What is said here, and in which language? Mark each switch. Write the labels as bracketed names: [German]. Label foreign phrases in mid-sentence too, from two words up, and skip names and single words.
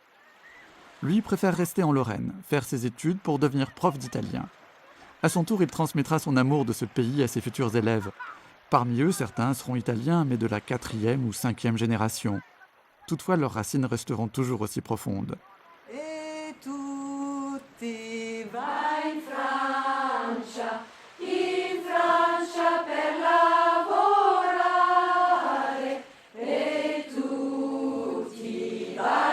[French] Lui préfère rester en Lorraine, faire ses études pour devenir prof d'italien. À son tour, il transmettra son amour de ce pays à ses futurs élèves. Parmi eux, certains seront italiens, mais de la 4e ou 5e génération. Toutefois, leurs racines resteront toujours aussi profondes. [Italian] E tutti vai in Francia per lavorare. E tutti vai